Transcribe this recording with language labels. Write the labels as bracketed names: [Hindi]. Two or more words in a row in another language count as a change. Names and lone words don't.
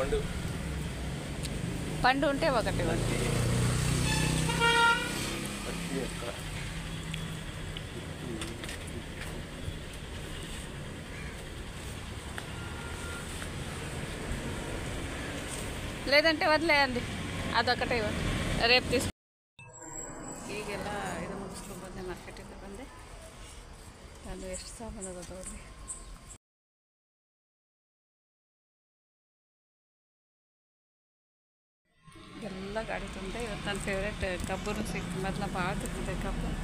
[Telugu] పండు ఉంటే ఒకటి లేదంటే వదిలేయండి, అదొకటే ఇవ్వండి, రేపు తీసుకో. [Kannada] ಈಗೆಲ್ಲ ಇದು ಮುಗಿಸ್ಕೊಂಡು ಬಂದೆ, ಮಾರ್ಕೆಟಿಗೆ ಬಂದೆ. ಅದು ಎಷ್ಟು ಸಾಮಾನು ಅದ ತಗೊಳ್ಳಿ. ಎಲ್ಲ ಗಾಡಿ ತಂದೆ. ಇವತ್ತು ನನ್ನ ಫೇವ್ರೇಟ್ ಕಬ್ಬು ಸಿಕ್ತು. ಮೊದಲ ಭಾಳ ತಿಂತಿದ್ದೆ ಕಬ್ಬು.